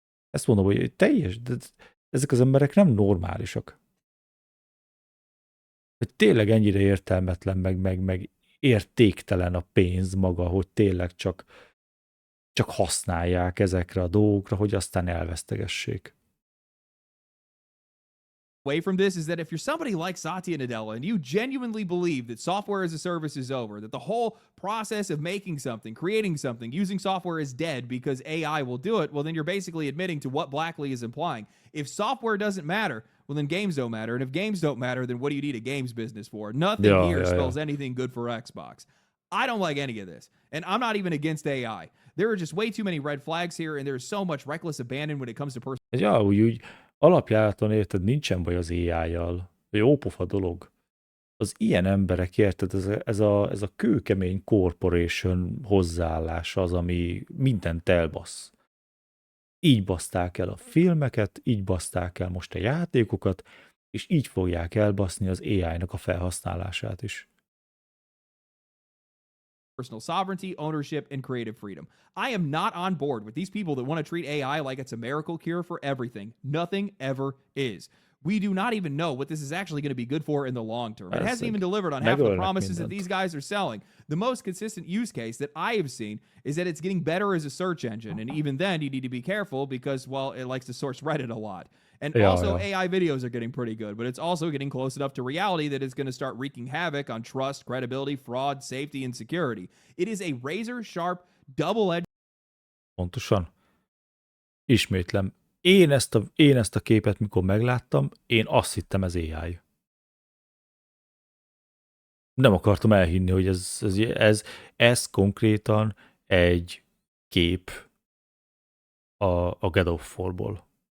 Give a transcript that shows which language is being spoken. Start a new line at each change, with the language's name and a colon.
Hungarian: Ezt mondom, hogy de ezek az emberek nem normálisak. Hogy tényleg ennyire értelmetlen, meg értéktelen a pénz maga, hogy tényleg csak csak használják ezekre a dolgokra, hogy aztán elvesztegessék.
English: Away from this is that if you're somebody like Satya Nadella and you genuinely believe that software as a service is over, that the whole process of making something, creating something, using software is dead because AI will do it, well, then you're basically admitting to what Blackley is implying. If software doesn't matter, well, then games don't matter. And if games don't matter, then what do you need a games business for? Nothing here spells anything good for Xbox. I don't like any of this. And I'm not even against AI. There are just way too many red flags here, and there's so much reckless abandon when it comes to
Hungarian: Ja, úgy alapjáraton érted, nincsen baj az AI-jal. Jópofa dolog. Az ilyen emberek, érted, ez a kőkemény corporation hozzáállás az, ami mindent elbasz. Így baszták el a filmeket, így baszták el most a játékokat, és így fogják elbaszni az AI-nak a felhasználását is.
English: personal sovereignty, ownership, and creative freedom. I am not on board with these people that want to treat AI like it's a miracle cure for everything. Nothing ever is. We do not even know what this is actually going to be good for in the long term. It hasn't even delivered on half of the promises that these guys are selling. The most consistent use case that I have seen is that it's getting better as a search engine. And even then, you need to be careful because, well, it likes to source Reddit a lot. And also AI videos are getting pretty good, but it's also getting close enough to reality that it's going to start wreaking havoc on trust, credibility, fraud, safety, and security. It is a razor-sharp, double-edged...
Hungarian: Pontosan. Ismétlem. Én ezt a képet, mikor megláttam, én azt hittem, ez AI. Nem akartam elhinni, hogy ez konkrétan egy kép a God of War-ból.